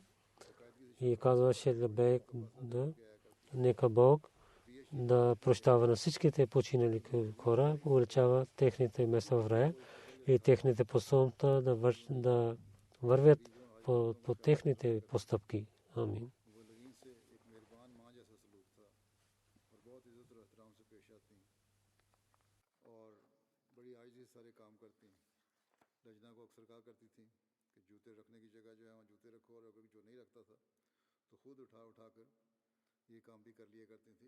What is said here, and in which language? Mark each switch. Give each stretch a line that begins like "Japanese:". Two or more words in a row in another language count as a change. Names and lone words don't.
Bulgarian: И казваше да нека Бог да прощава на всичките починали хора, увеличава техните места в рая и техните постъпки да вървят по техните постъпки. Амин.
Hindi: लजना को अक्सर कहा करती थी कि जूते रखने की जगह जो है वहाँ जूते रखो, और अगर जो नहीं रखता था तो खुद उठा कर ये काम भी कर लिया करती थी.